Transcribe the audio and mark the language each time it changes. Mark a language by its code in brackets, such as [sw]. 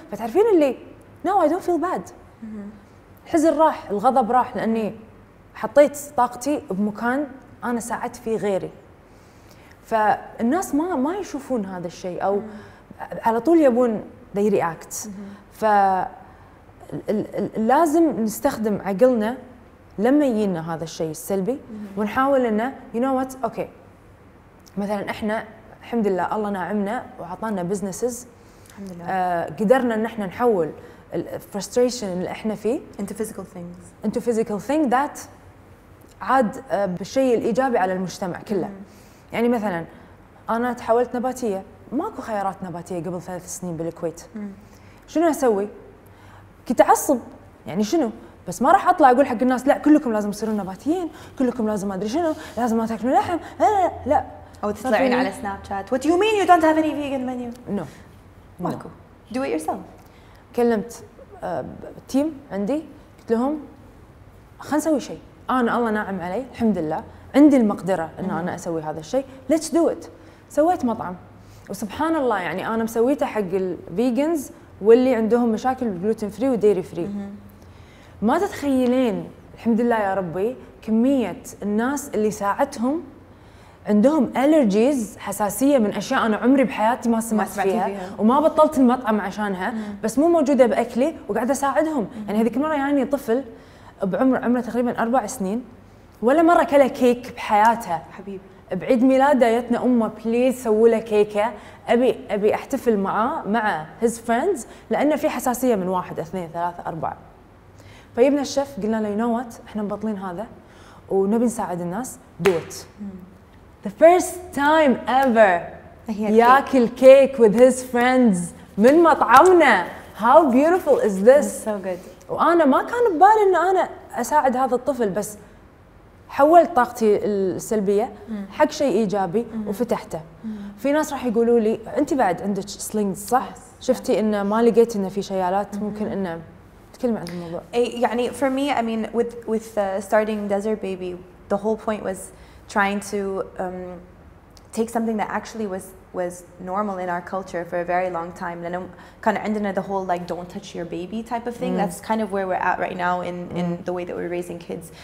[ar] فتعرفين اللي [en] no I don't feel bad. [ar] الحزن راح الغضب راح لاني حطيت طاقتي بمكان انا ساعدت فيه غيري. فالناس ما يشوفون هذا الشيء او على طول يبون [en] they react. [ar] فلازم نستخدم عقلنا لما يجينا هذا الشيء السلبي ونحاول انه [en] you know what [ar] اوكي مثلا احنا الحمد لله الله ناعمنا وعطانا بزنسز الحمد لله قدرنا ان احنا نحول الفرستريشن اللي احنا فيه [en] into physical thing that [ar] عاد بالشيء الايجابي على المجتمع كله. يعني مثلا انا تحولت نباتيه ماكو خيارات نباتيه قبل 3 سنين بالكويت. شنو اسوي؟ كنت اعصب يعني شنو؟ بس ما راح اطلع اقول حق الناس لا كلكم لازم تصيرون نباتيين، كلكم لازم ما ادري شنو، لازم ما تاكلون لحم، لا او تطلعين على سناب شات [en] what do you mean you don't have any vegan menu؟ No ماكو do it yourself. [ar] كلمت تيم عندي قلت لهم خلينا نسوي شيء، انا الله ناعم علي الحمد لله عندي المقدره ان انا اسوي هذا الشيء، [en] Let's do it. [ar] سويت مطعم وسبحان الله يعني انا مسويته حق الفيجنز واللي عندهم مشاكل بالجلوتين فري وديري فري. ما تتخيلين الحمد لله يا ربي كميه الناس اللي ساعدتهم عندهم الرجيز حساسيه من اشياء انا عمري بحياتي ما سمعت فيها وما بطلت المطعم عشانها بس مو موجوده باكلي وقاعده اساعدهم. يعني هذيك المره يعني طفل عمره تقريبا 4 سنين ولا مره كله كيك بحياتها حبيب. بعيد ميلاده جتنا امه بليز سووا له كيكه ابي احتفل معاه مع [en] his friends [ar] لانه في حساسيه من 1 2 3 4. فجبنا الشيف قلنا له [en] you know what [ar] احنا مبطلين هذا ونبي نساعد الناس [en] do it. The first time ever [ar] ياكل كيك [en] with his friends [ar] من مطعمنا. [en] How beautiful is this؟ so good. [ar] وانا ما كان ببالي ان انا اساعد هذا الطفل بس حولت طاقتي السلبيه حق شيء ايجابي وفتحته. في ناس راح يقولوا لي انت بعد عندك سلينجز صح؟ شفتي انه ما لقيت انه في شيالات ممكن انه تكلمي عن الموضوع. [en] يعني for me I mean with starting Desert Baby the whole point was trying to take something that actually was normal in our culture for a very long time. [ar] لأنه كان عندنا [en] the whole like don't touch your baby type of thing. That's kind of where we're at right now in the way that we're raising kids.